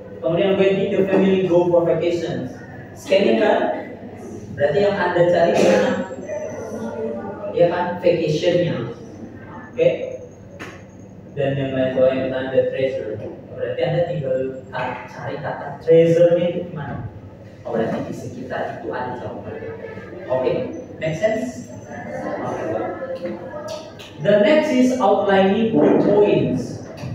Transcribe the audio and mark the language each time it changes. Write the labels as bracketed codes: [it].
[en] Kemudian when did the family go for vacations? [id] Scanning kan? Berarti yang Anda cari mana? Ya kan vacation-nya. Oke? Dan yang lain kalau yang Anda treasure, berarti Anda tinggal cari kata treasure-nya itu di mana? Oh, berarti di sekitar itu ada jawabannya. [en] Oke, make sense? Okay. The next is outlining key points.